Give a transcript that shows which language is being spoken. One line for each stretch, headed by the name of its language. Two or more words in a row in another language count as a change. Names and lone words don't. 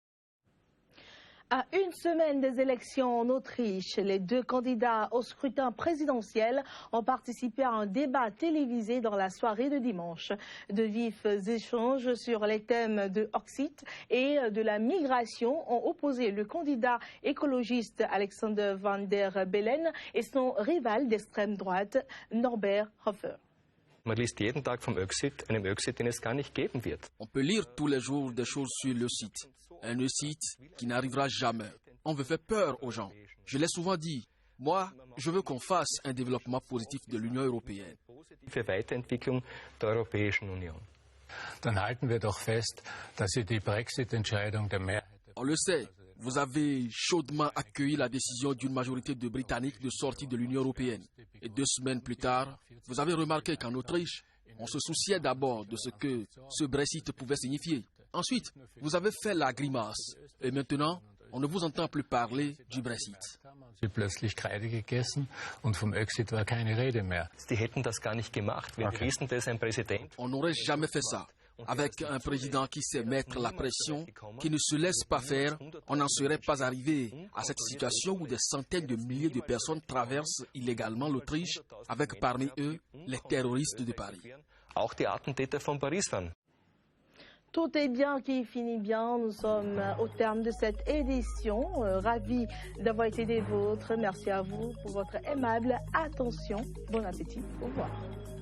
French: À une semaine des élections en Autriche, les 2 candidats au scrutin présidentiel ont participé à un débat télévisé dans la soirée de dimanche. De vifs échanges sur les thèmes de Brexit et de la migration ont opposé le candidat écologiste Alexander Van der Bellen et son rival d'extrême droite Norbert Hofer.
German: Man liest jeden Tag vom Brexit, einem Brexit, den es gar nicht geben wird.
French: On peut lire tous les jours des choses sur le site. Un site qui n'arrivera jamais. On veut faire peur aux gens. Je l'ai souvent dit. Moi, je veux qu'on fasse un développement positif de l'Union européenne.
German: Für Weiterentwicklung der Europäischen Union. Dann halten wir doch fest, dass Sie die Brexit-Entscheidung der Mehrheit.
French: On le sait. Vous avez chaudement accueilli la décision d'une majorité de Britanniques de sortir de l'Union européenne. Et 2 semaines plus tard, vous avez remarqué qu'en Autriche, on se souciait d'abord de ce que ce Brexit pouvait signifier. Ensuite, vous avez fait la grimace. Et maintenant, on ne vous entend plus parler du Brexit.
German: Sie plötzlich Kreide gegessen und vom Brexit war keine Rede mehr. Die hätten das gar nicht gemacht. Wir wissen, dass ein Präsident.
French: On n'aurait jamais fait ça. Avec un président qui sait mettre la pression, qui ne se laisse pas faire, on n'en serait pas arrivé à cette situation où des centaines de milliers de personnes traversent illégalement l'Autriche, avec parmi eux les terroristes de Paris.
German: Auch die Attentäter von Paris waren.
French: Tout est bien qui finit bien. Nous sommes au terme de cette édition. Ravis d'avoir été des vôtres. Merci à vous pour votre aimable attention. Bon appétit. Au revoir.